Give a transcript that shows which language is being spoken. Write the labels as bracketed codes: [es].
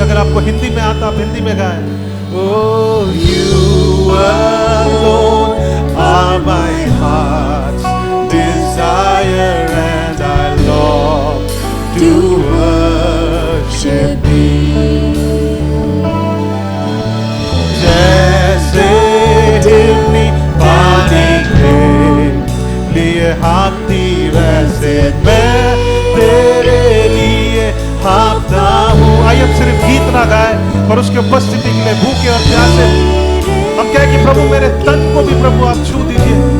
[hi] अगर आपको हिंदी में आता आप हिंदी में गाएं। [en] Oh, you alone are my heart's desire, and I long to worship thee. [hi] जैसे हिरनी पानी के लिए हाँफती, वैसे मैं तेरे लिए हाँफता हूँ। आइए अब सिर्फ गीत ना गाए और उसकी उपस्थिति के लिए भूखे और प्यासे हम कहें कि प्रभु मेरे तन को भी प्रभु आप छू दीजिए।